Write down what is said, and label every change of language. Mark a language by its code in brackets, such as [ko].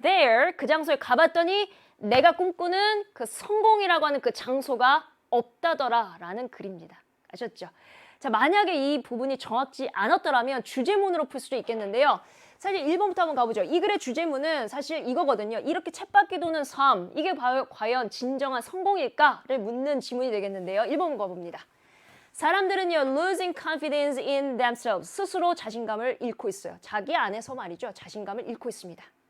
[ko] There 그 장소에 가봤더니 내가 꿈꾸는 그 성공이라고 하는 그 장소가 없다더라 라는 글입니다. 아셨죠? 자, 만약에 이 부분이 정확지 않았더라면 주제문으로 풀 수도 있겠는데요. 사실 1번부터 한번 가보죠. 이 글의 주제문은 사실 이거거든요. 이렇게 쳇바퀴 도는 삶, 이게 과연 진정한 성공일까를 묻는 지문이 되겠는데요. 1번 가봅니다. 사람들은요, [en] losing confidence in themselves. [ko] 스스로 자신감을 잃고 있어요. 자기 안에서 말이죠. 자신감을 잃고 있습니다.